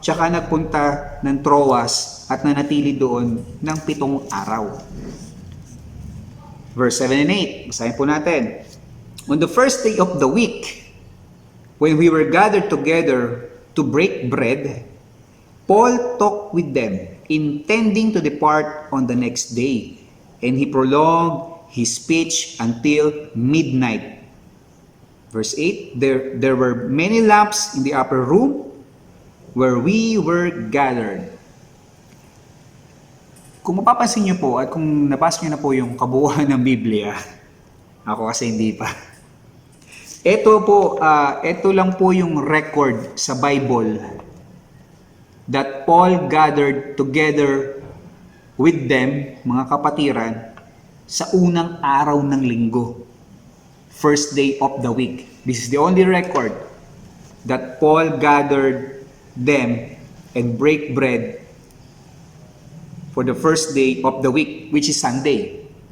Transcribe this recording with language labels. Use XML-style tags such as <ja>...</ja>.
<tl>Tsaka nagpunta ng Troas at nanatili doon ng 7 araw.</tl> <en>Verse 7 and 8,</en> <tl>basahin po natin.</tl> <en>On the first day of the week, when we were gathered together to break bread, Paul talked with them, intending to depart on the next day, and he prolonged his speech until midnight. Verse 8, there were many lamps in the upper room where we were gathered.</en> <tl>Kung mapapansin niyo po at kung nabasa niyo na po yung kabuuan ng Biblia, ako kasi hindi pa. Ito lang po yung record sa Bible</tl> <en>that Paul gathered together with them,</en> <tl>mga kapatiran, sa unang araw ng linggo.</tl> <en>First day of the week. This is the only record that Paul gathered them and break bread for the first day of the week, which is Sunday.</en>